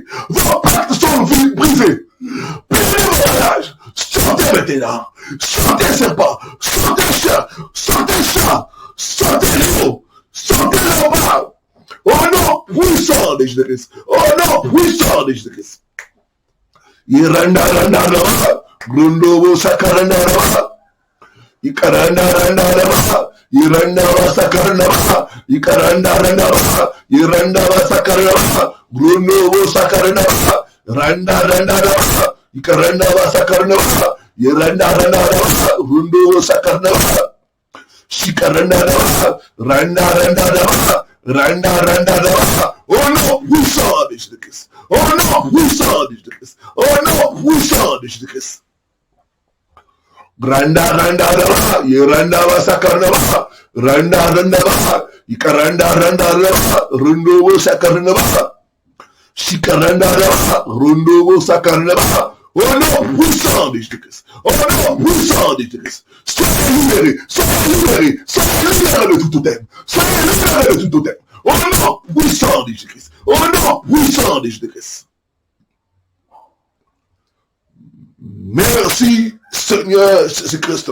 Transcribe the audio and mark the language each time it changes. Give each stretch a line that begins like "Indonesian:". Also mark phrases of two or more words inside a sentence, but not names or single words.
French: Vos pactes sont brisés. Prenez vos bagages. Sortez maintenant. Sortez serpent. Sortez chat. Sortez chat. Sortez l'eau. Sortez l'eau. Au nom puissant de Jésus-Christ. Au nom puissant de Jésus-Christ. Iranda randa randa. Grundobo sakaranda randa. Ikaranda randa randa. Iranda sakaranda randa. Ikaranda randa randa. Iranda sakaranda randa. Grundobo sakaranda randa. Randa randa randa. Ikaranda sakaranda randa. Iranda randa randa. Grundobo sakaranda randa. Shikaranda randa. Randa randa randa. Randa randa randa. Oh non, puissant de Jésus-Christ. Oh non, puissant de Jésus-Christ. Oh non, puissant de Jésus-Christ. Randa randa randa. Iranda sakaranda randa. Randa randa randa. Ikaranda randa randa. Grundobo sakaranda randa. Shikaranda randa. Grundobo sakaranda randa. Oh non, puissant de Jésus-Christ. Oh non, puissant de Jésus-Christ. Soyez libérés, soyez libérés, soyez libérés de tout totem. Soyez libérés de tout totem. Oh non, puissant de Jésus-Christ. Oh non, puissant de Jésus-Christ. Merci, Seigneur Jésus-Christ.